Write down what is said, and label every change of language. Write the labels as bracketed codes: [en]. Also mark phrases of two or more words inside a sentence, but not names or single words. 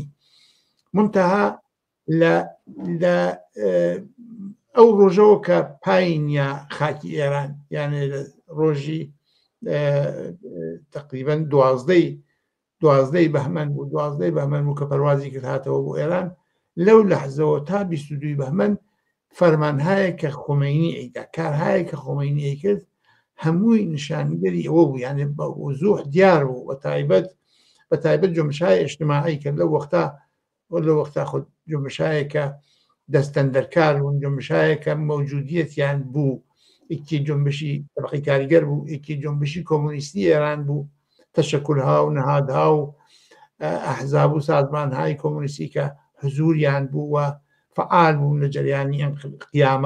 [ckb] منتەها لە ئەو ڕۆژەوە کە پایینیا خاکی ئێران یانێ ڕۆژی تقریبەن 12 بەهمەن بوو کە پەروازی کرد هاتەوە بۆ ئێران. لەو لەحزەوە تا 22 بەهمەن فەرمانهایە کە خۆمینی ئەیدا کارهایە کە خۆمینی ئەی کرد هەمووی نیشانگەری ئەوە بوو، یعنی بە وزوح دیار بوو بە تایبەت [fa] جنبش‌های اجتماعی [ckb] کە لەو وەختا خۆ جنبشایەکە دەستەندەرکار بوون، جنبشایەکە مەوجودیەتیان بوو، یەکی جنبشی طبقەی کاریگەر بوو، یەکی جنبشی کۆمونیستی ئێران بوو، تەشەکولها و نەهادها و ئەحزاب و سازمانهای کۆمونیستی کە حزوریان بوو و فعال بوون لە جەریانی قیامە.